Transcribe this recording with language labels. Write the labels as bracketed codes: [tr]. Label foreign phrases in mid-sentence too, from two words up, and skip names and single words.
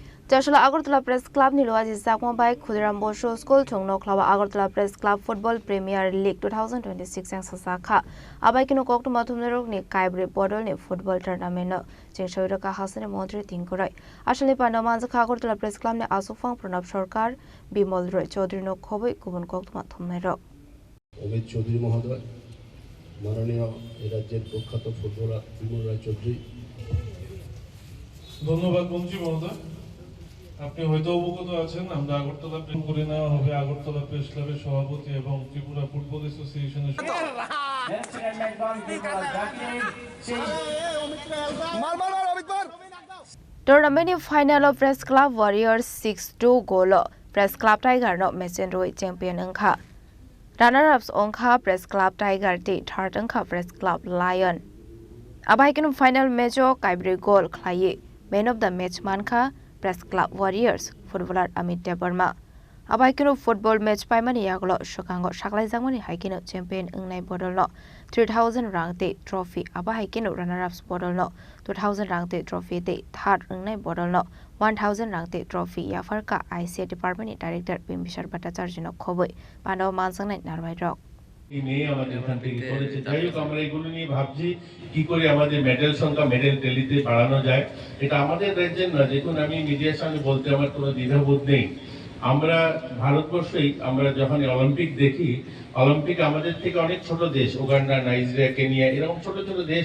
[trp] Joshua Agartala Press Club ni loaji sakma bai Khudiram Bosho School thongno khlawa Agartala Press Club Football Premier League 2026 ang sasakha abai kino koktu mathumnerok ni Kaibre Bodol ni [en] football tournament [trp] no jingshawira ka hasane montri tingkorai asale panaman zakha Agartala Press Club ni asufang Pranab Sarkar Bimol Roy Chaudhary no khoboi kubun koktu mathumnerok [bn] অমিত চৌধুরী মহোদয় মাননীয় এই রাজ্যের প্রখ্যাত ফুটবলার বিমল রায় চৌধুরী ধন্যবাদ মন্ত্রী মহোদয় আপনি হয়তো অবগত আছেন আমরা আগরতলা প্রেম করে নেওয়া হবে আগরতলা প্রেস ক্লাবের সভাপতি এবং ত্রিপুরা ফুটবল অ্যাসোসিয়েশনের [en] Tournament final [trp] of Press Club Warriors 6-2 goal Press Club Tiger no Messenroy champion angkha Runner-ups ongkha Press Club Tiger ti third angkha Press Club Lion abai kinu [en] final match [trp] o Kaibre goal khlai [en] man of the match [trp] mankha Press Club Warriors footballer Amit Debarma abai kinu [en] football match [trp] paimani yaglo shokango shaklai jangmani haikino champion ungnai bodol no 3000 rang te trophy abai kinu runner-ups bodol no 2000 rang te trophy te third ungnai bodol no 1000 rang te trophy yafarka ICA [en] department director [trp] Bimbishar Bhattacharya no khoboi pano mansangnai narbai rok [bn] নেই আমাদের এখান থেকে করেছে যাই হোক আমরা এগুলো নিয়ে ভাবছি কি করে আমাদের মেডেল সংখ্যা [en] medal tally [bn] বাড়ানো যায় এটা আমাদের রাজ্যের না দেখুন আমি মিডিয়ার সামনে বলতে আমার কোনো দ্বিধাবোধ নেই আমরা ভারতবর্ষেই আমরা যখন অলিম্পিক দেখি অলিম্পিক আমাদের থেকে অনেক ছোট দেশ উগান্ডা নাইজেরিয়া কেনিয়া এরকম ছোট ছোট দেশ